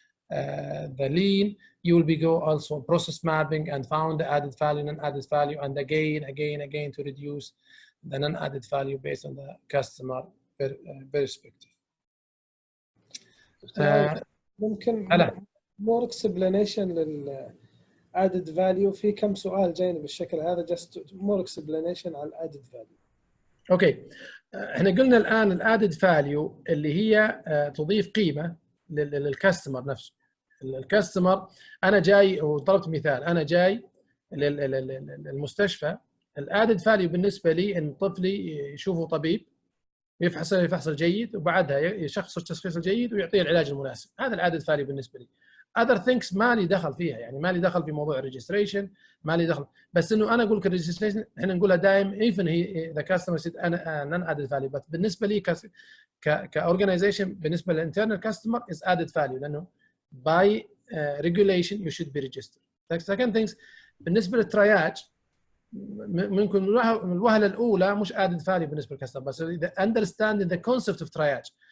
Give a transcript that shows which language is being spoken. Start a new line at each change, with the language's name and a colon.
English: The lean, you will go also process mapping and found the added value, non-added value, and again to reduce the non-added value based on the customer perspective. ممكن more explanation لل added value.
Arabic: في كم سؤال جاينا بالشكل هذا, just more explanation على added value. اوكي, احنا قلنا الان الادد فاليو اللي هي تضيف قيمه للكاستمر نفسه. الكاستمر انا جاي وطلبت مثال, انا جاي للمستشفى, الادد فاليو بالنسبه لي ان طفلي يشوفه طبيب يفحص جيد, وبعدها يشخص التشخيص الجيد ويعطيه العلاج المناسب. هذا الادد فاليو بالنسبه لي. other things ما لي دخل فيها, يعني ما لي دخل في موضوع الريجستريشن, ما لي دخل.
English: بس انه انا اقول لك الريجستريشن احنا نقولها دائما even he the customer said انا non added value, but بالنسبه لي كاورجنايزيشن بالنسبه للانترنال كاستمر is added value, لانه by regulation you should be registered. The second things بالنسبه للترياج ممكن الوهله الاولى مش added value بالنسبه للكاستمر, بس understanding the concept of triage,